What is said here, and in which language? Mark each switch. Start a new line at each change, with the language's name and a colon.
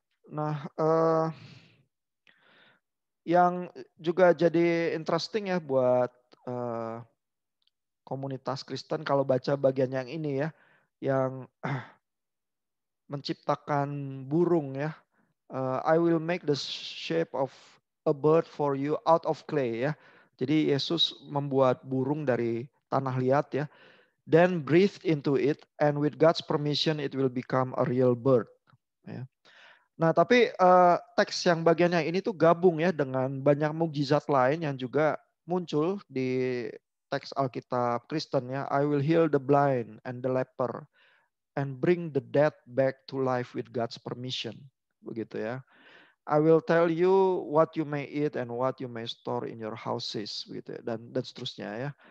Indonesian: Nah, yang juga jadi interesting ya buat komunitas Kristen kalau baca bagian yang ini ya, yang menciptakan burung ya.
English: I will make the shape of a bird for you out of clay ya.
Indonesian: Jadi Yesus membuat burung dari tanah liat ya.
English: Then breathe into it and with God's permission it will become a real bird.
Indonesian: Ya. Nah tapi teks yang bagiannya ini tuh gabung ya dengan banyak mukjizat lain yang juga muncul di teks Alkitab Kristen ya.
English: I will heal the blind and the leper and bring the dead back to life with God's permission.
Indonesian: Begitu ya.
English: I will tell you what you may eat and what you may store in your houses
Indonesian: gitu ya, dan seterusnya ya.